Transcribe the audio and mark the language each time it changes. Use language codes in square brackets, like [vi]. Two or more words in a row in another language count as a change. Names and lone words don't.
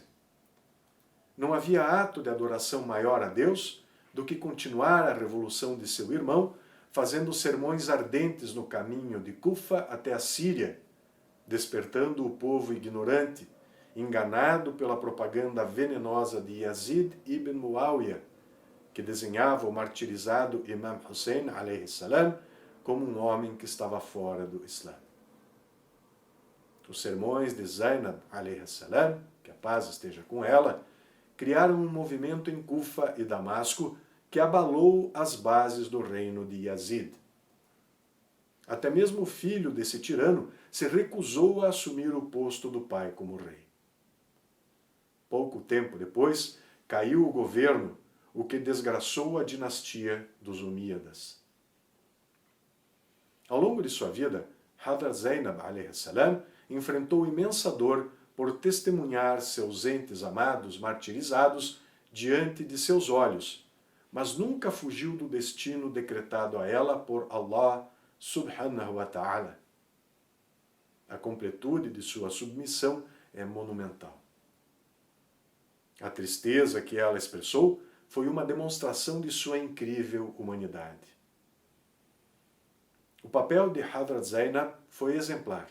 [pt] Não havia ato de adoração maior a Deus do que continuar a revolução de seu irmão, fazendo sermões ardentes no caminho de Kufa até a Síria, despertando o povo ignorante, enganado pela propaganda venenosa de Yazid ibn Muawiyah, que desenhava o martirizado Imam Hussein [ar] عليه السلام [pt] como um homem que estava fora do Islã. Os sermões de Zainab [ar] عليه السلام, [pt] que a paz esteja com ela, criaram um movimento em Kufa e Damasco que abalou as bases do reino de Yazid. Até mesmo o filho desse tirano se recusou a assumir o posto do pai como rei. Pouco tempo depois, caiu o governo, o que desgraçou a dinastia dos Umíadas. Ao longo de sua vida, Hadrat Zainab [ar] عليه السلام [pt] enfrentou imensa dor por testemunhar seus entes amados martirizados diante de seus olhos, mas nunca fugiu do destino decretado a ela por Allah [ar] سبحانه وتعالى. [pt] A completude de sua submissão é monumental. A tristeza que ela expressou foi uma demonstração de sua incrível humanidade. O papel de Hadrat Zainab foi exemplar.